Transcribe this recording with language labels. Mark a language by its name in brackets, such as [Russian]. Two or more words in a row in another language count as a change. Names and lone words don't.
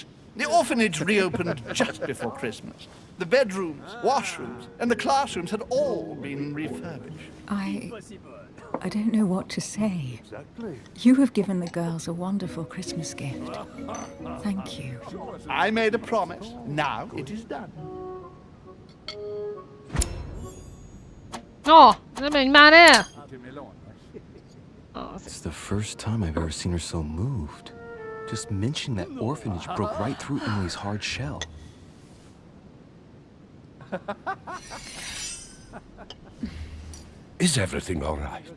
[English] The orphanage reopened just before Christmas. The bedrooms, washrooms, and the classrooms had all been refurbished. I don't know what to say. You have given the girls a wonderful Christmas gift. Thank you. I made a promise. Now it is done. [Hungarian] Oh, nem menj már el! Oh, [English] It's the first time I've ever seen her so moved. Just mentioning that orphanage broke right through Emily's hard shell. Is everything all right?